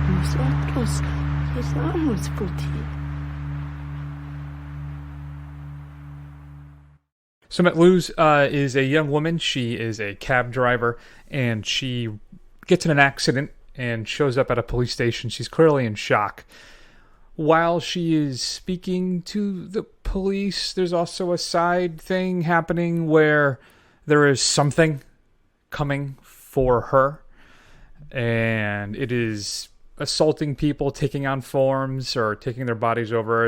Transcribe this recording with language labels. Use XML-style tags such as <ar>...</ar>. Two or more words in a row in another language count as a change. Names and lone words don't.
<es>sorglos. Estamos por ti.</es> <en>So Matt Luz is a young woman. She is a cab driver, and she gets in an accident and shows up at a police station. She's clearly in shock. While she is speaking to the police, there's also a side thing happening where there is something coming for her, and it is assaulting people, taking on forms, or taking their bodies over.</en>